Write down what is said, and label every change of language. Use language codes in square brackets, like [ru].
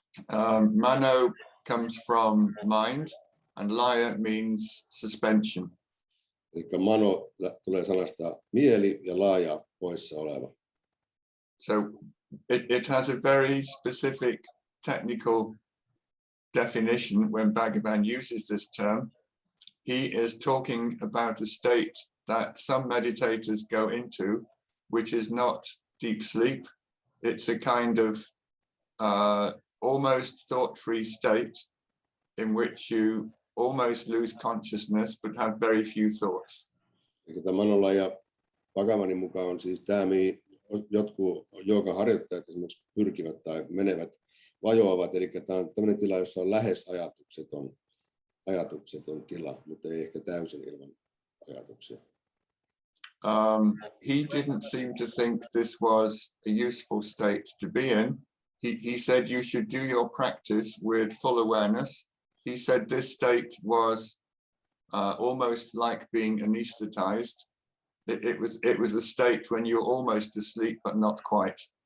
[en] Mano comes from mind and laya means suspension. [fi] Eli mano tulee sanasta mieli ja laaja poissa oleva. [en] So it has a very specific technical definition when Bhagavan uses this term. He is talking about a state that some meditators go into, which is not deep sleep. It's a kind of almost thought-free state in which you almost lose consciousness but have very few thoughts. [fi] Eli tämä manolaya Bhagavanin mukaan on siis tämä, mihin jotkut joogaharjoittajat esimerkiksi pyrkivät tai menevät, vajoavat. Eli tämä on tämmöinen tila, jossa on lähes ajatukseton tila, mutta ei ehkä täysin ilman ajatuksia. [en] He didn't seem to think this was a useful state to be in. He said you should do your practice with full awareness. He said this state was almost like being anesthetized. It was a state when you're almost asleep but not quite.